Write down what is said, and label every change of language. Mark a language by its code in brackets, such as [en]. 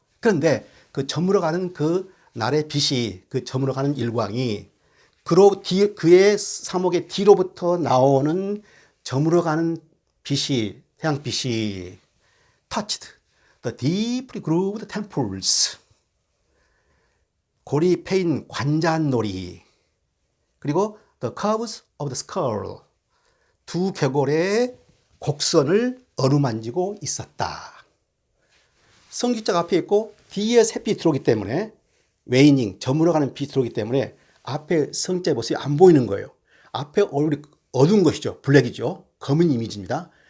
[ko] 그런데 그 저물어가는 그 날의 빛이 그 저물어가는 일광이 그의 사목의 뒤로부터 나오는 저물어가는 빛이 태양빛이 [en] touched the deeply grooved temples. [ko] 골이 패인 관자놀이 그리고 [en] the curves of the skull. [ko] 두 궤골의 곡선을 어루만지고 있었다. 성직자가 앞에 있고 뒤에 햇빛이 들어오기 때문에 웨이닝, 저물어가는 빛이 들어오기 때문에 앞에 성직자의 모습이 안 보이는 거예요. 앞에 얼굴이 어두운 것이죠. 블랙이죠. 검은 이미지입니다.